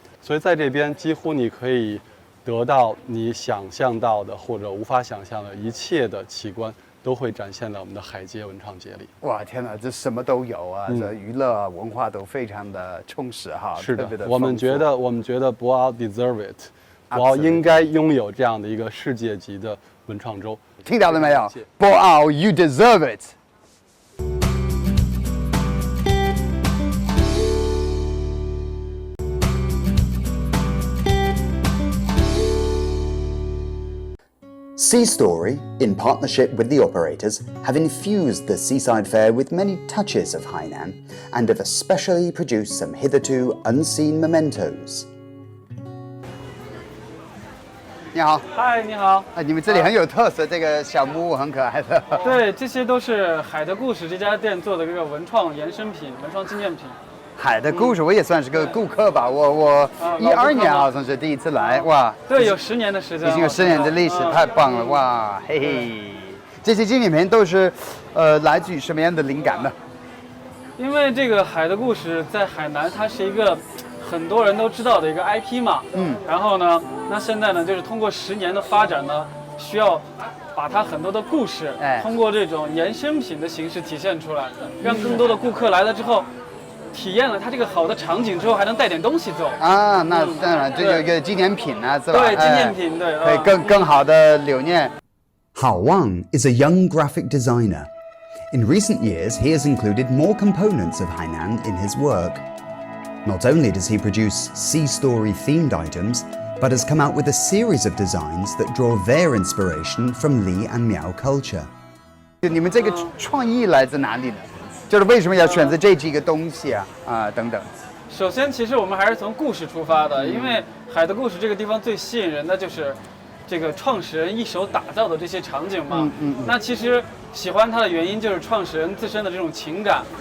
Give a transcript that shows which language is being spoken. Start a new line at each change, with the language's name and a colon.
Chinese: 所以在这边几乎你可以得到你想象到的或者无法想象的一切的奇观，都会展现在我们的海街文创节里。哇，天哪，这什么都有啊！这娱乐啊、文化都非常的充实哈。是的，我们觉得博鳌
English: deserve it，
Chinese: 博鳌应该拥有这样的一个世界级的文创周。听到了没有？
English: 博鳌 ，you deserve it。 Sea Story, in partnership with the operators, have infused the Seaside Fair with many touches of Hainan and have especially produced some hitherto unseen mementos.
Chinese: 你好，嗨，你好。你们这里很有特色，这个小木屋很可爱的。对，这些都是海的故事这家店做的这个文创延伸品、文创纪念品。海的故事，我也算是个顾客吧。我12年好像是第一次来，哇。对，有10年的时间。已经有10年的历史，太棒了，哇，嘿嘿。这些纪念品都是，来自于什么样的灵感呢？因为这个海的故事在海南，它是一个很多人都知道的一个 IP 嘛。然后呢，那现在呢，就是通过10年的发展呢，需要把它很多的故事，通过这种延伸品的形式体现出来，让更多的顾客来了之后。体验了它这个好的场景之后，还能带点东西走啊！那当然，这有一个纪念品啊，是吧？对，纪念品，对，可以更好的留念。
English: Hao Wang is a young graphic designer. In recent years, he has included more components of Hainan in his work. Not only does he produce sea story themed items, but has come out with a series of designs that draw their inspiration from Li and Miao culture.
Chinese: 你们这个创意来自哪里呢？就是为什么要选择这几个东西啊？等等。首先，其实我们还是从故事出发的，因为海的故事这个地方最吸引人的就是这个创始人一手打造的这些场景嘛。那其实喜欢它的原因就是创始人自身的这种情感。